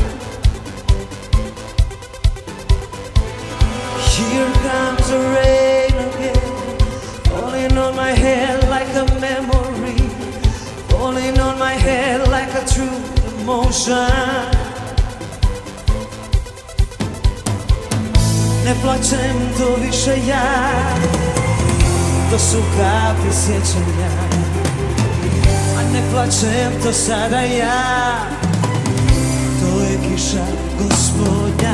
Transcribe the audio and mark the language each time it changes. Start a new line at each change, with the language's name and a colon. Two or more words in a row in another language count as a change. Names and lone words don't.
English: Here comes the rain again, falling on my head like a memory, falling on my head like a true emotion.
Croatian: Ne plaćem to više ja, to su kapi sjećanja. A ne plaćem to sada ja, to je kiša gospodnja.